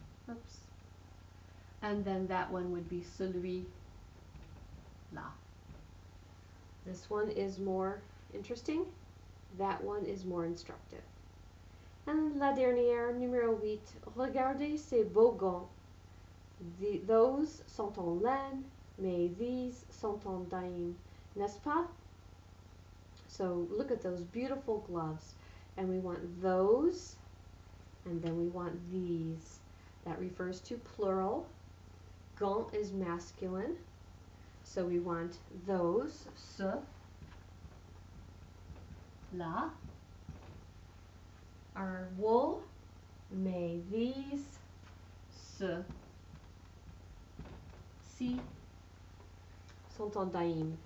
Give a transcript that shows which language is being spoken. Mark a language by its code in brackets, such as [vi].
[en] Oops. And then that one would be celui-là. This one is more interesting. That one is more instructive. [fr] And la dernière, numéro 8. Regardez ces beaux gants. [en] Those [fr] sont en laine, mais [en] these [fr] sont en daim. N'est-ce pas? [en] So look at those beautiful gloves. And we want those, and then we want these. That refers to plural. Gant is masculine. So we want those, ceux-là, are wool, [fr] mais [en] these, ceux-ci, [fr] sont en daim.